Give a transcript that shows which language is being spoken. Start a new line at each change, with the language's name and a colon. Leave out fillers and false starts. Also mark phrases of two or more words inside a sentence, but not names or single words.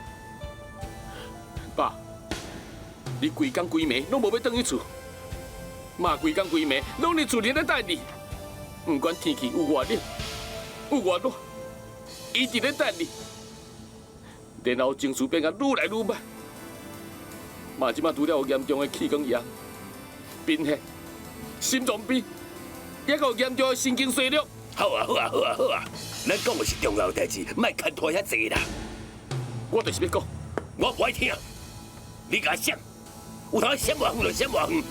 Min Nan Chinese: 爸，你规工规暝拢无要转去厝，妈规工规暝拢伫厝里咧等你。不管天气有偌冷，有偌热，伊伫咧等你。然后情绪变啊愈来愈歹，妈即马拄了有严重的气管炎、贫血、心脏病，还有严重的神经衰弱。好啊，好啊，好啊，好啊！咱讲的是重要的代志，莫牵拖遐济啦。我就是要讲，我不爱听，你甲我闪，有通闪偌远就闪偌远，